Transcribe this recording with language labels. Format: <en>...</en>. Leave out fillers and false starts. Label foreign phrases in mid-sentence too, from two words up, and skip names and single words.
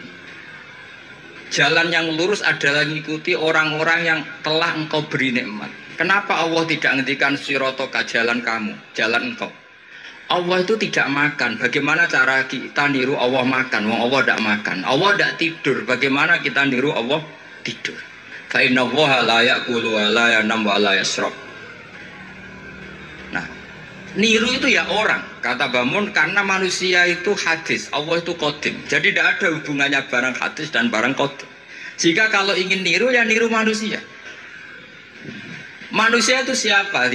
<id>Jalan yang lurus adalah mengikuti orang-orang yang telah engkau beri nikmat. Kenapa Allah tidak ngendikan siratoka, jalan kamu, jalan engkau? Allah itu tidak makan. Bagaimana cara kita niru Allah makan? Wong Allah tidak makan. Allah tidak tidur. Bagaimana kita niru Allah tidur?</id> <ar>فإن الله لا يأكل ولا ينام ولا يشرب.</ar> <id>Nah, niru itu ya orang, kata Bamun, karena manusia itu hadis, Allah itu qadim. Jadi tidak ada hubungannya barang hadis dan barang qadim. Jika kalau ingin niru ya niru manusia. Manusia itu siapa?</id>